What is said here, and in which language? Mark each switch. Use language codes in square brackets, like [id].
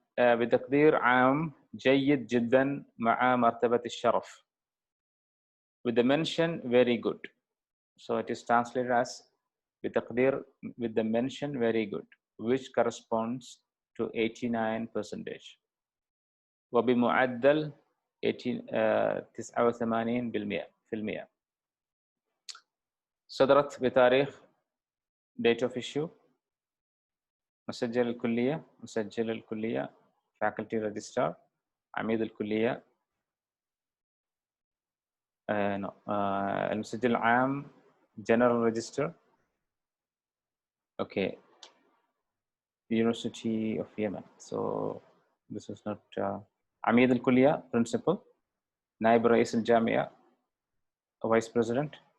[ar] بتقدير عام جيد جدا مع مرتبة الشرف. [en] With the mention very good. So it is translated as بتقدير with the mention very good, which corresponds to 89%. [ar] وبمعدل 89%. صدرت بتاريخ [en] date of issue. [ar] مسجل الكلية [en] faculty registrar. [ar] عميد الكلية المسجل العام [en] general register. Okay, University of Yemen. So this is not [ar] عميد الكلية [en] principal. [ar] نائب رئيس الجامعة [en] vice president.